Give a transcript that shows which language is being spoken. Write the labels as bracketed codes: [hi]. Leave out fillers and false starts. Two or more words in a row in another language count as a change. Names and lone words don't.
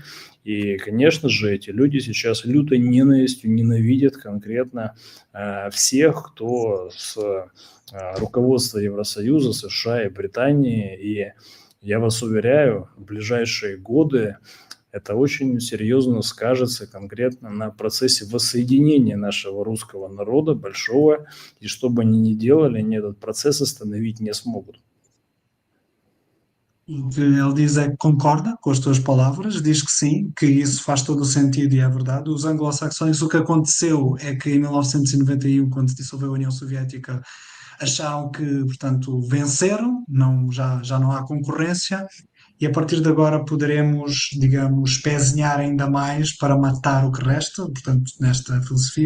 [ru] И, конечно же, эти люди сейчас лютой ненавистью ненавидят конкретно всех, кто с руководства Евросоюза, США и Британии. И я вас уверяю, в ближайшие годы это очень серьезно скажется конкретно на процессе воссоединения нашего rусского народа, большого, и что бы они ни делали, они этот процесс остановить не смогут. [pt] Ele diz é que concorda com as tuas palavras, diz que sim, que isso faz todo o sentido e é verdade. Os anglo-saxões, o que aconteceu é que em 1991, quando se dissolveu a União Soviética, acharam que, portanto, venceram, já não há concorrência, e a partir de agora poderemos, digamos, pezinhar ainda mais para matar o que resta, portanto, nesta filosofia.